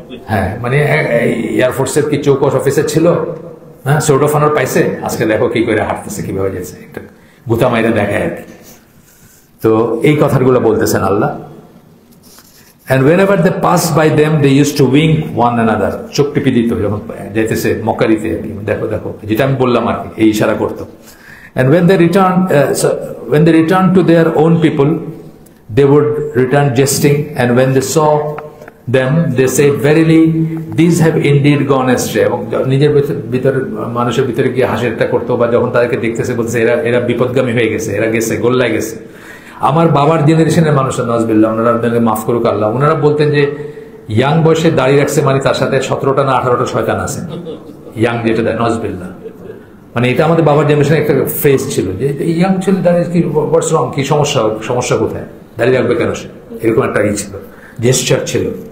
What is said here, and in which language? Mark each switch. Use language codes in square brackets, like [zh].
[bn] হ্যাঁ, মানে এয়ারফোর্সের কি চৌকস অফিসার ছিল, হ্যাঁ, সোর্ট অফ অনার পাইছে, আজকে দেখো কি করে হাঁটতেছে, কিভাবে যাচ্ছে, একটা গুতা মাইরা দেখায় আর কি। তো এই কথাগুলো বলতেছেন আল্লাহ। [en] And whenever they pass by them, they used to wink one another, [bn] চোখ টিপি দিত যখন যাইতেছে মক্কারিতে, দেখো দেখো, যেটা আমি বললাম আর কি, এই ইশারা করতো। [en] And when they returned to their own people, they would return jesting, and when they saw them, they said, verily, these have indeed gone astray. [bn] এবং নিজের ভিতরে, মানুষের ভিতরে গিয়ে হাসিটা করতো, বা যখন তাদেরকে দেখতেছে বলতেছে এরা বিপদগামী হয়ে গেছে, এরা গেছে, গোল্লায় গেছে। আমার বাবার জেনারেশনের মানুষের নাজবিল্লাহ, ওনারা আপনাকে মাফ করুক আল্লাহ, ওনারা বলতেন যে ইয়াং বয়সে দাঁড়িয়ে রাখছে মানে তার সাথে 17টা না 18টা শয়তান আছে, ইয়াং যেটা দেয় নাজবিল্লাহ, মানে এটা আমাদের বাবার জেনারেশনে একটা ফেস ছিল যে ইয়াং ছেলে দাঁড়িয়ে কি হোয়াটস রং, কি সমস্যা কোথায়, দাঁড়িয়ে রাখবে কেন সে, এরকম একটা ই ছিল, জেস্টার ছিল।